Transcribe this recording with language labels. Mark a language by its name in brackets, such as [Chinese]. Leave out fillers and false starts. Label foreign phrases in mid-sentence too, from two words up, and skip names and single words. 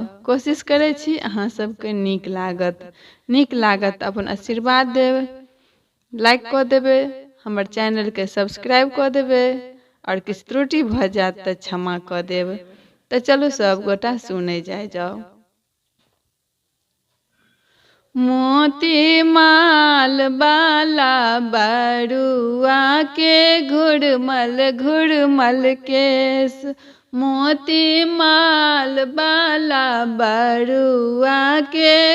[Maithili] कोशिश करे छी अहाँ सबके नीक लागत अपन आशीर्वाद देव, लाइक क देवे, हमर चैनल के सब्सक्राइब क देवे और किछु त्रुटि भ जात त क्षमा क देव। तो चलू सब गोटा सुनै जाओ। मोती माल बाला बरुआ के घुड़मल केस, मोती माल बाला बरुआ के